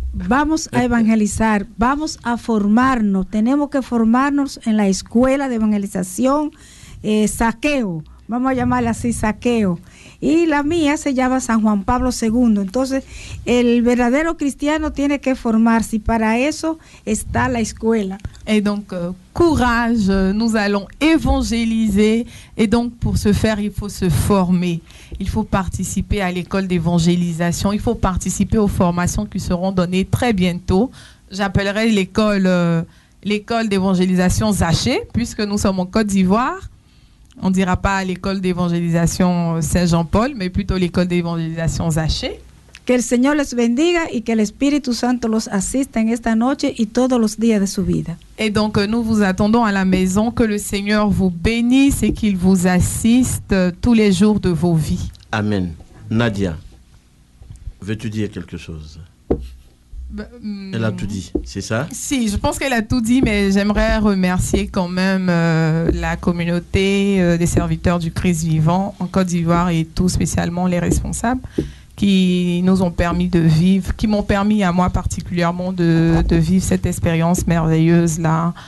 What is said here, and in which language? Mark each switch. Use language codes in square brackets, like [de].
[es] Vamos a evangelizar, vamos a formarnos, tenemos que formarnos en la escuela de evangelización, Saqueo, vamos a llamarla así, Saqueo. Y la mía se llama San Juan Pablo II. Entonces, el verdadero cristiano tiene que formarse y para eso está la escuela. [fr] Et donc, courage, nous allons évangéliser. Et donc, pour ce faire, il faut se former. Il faut participer à l'école d'évangélisation. Il faut participer aux formations qui seront données très bientôt. J'appellerai l'école d'évangélisation Zaché, puisque nous sommes en Côte d'Ivoire. On ne dira pas l'école d'évangélisation Saint-Jean-Paul, mais plutôt l'école d'évangélisation Zaché. [es] Que el Señor les bendiga y que el Espíritu Santo los asista en esta noche y todos los días de su vida. [fr] Et donc, nous vous attendons à la maison, que le Seigneur vous bénisse et qu'il vous assiste tous les jours de vos vies. Amen. Nadia, veux-tu dire quelque chose? Elle a tout dit, c'est ça? Si, je pense qu'elle a tout dit, mais j'aimerais remercier quand même la communauté des serviteurs du Christ vivant en Côte d'Ivoire et tout spécialement les responsables qui nous ont permis de vivre, qui m'ont permis à moi particulièrement de vivre cette expérience merveilleuse là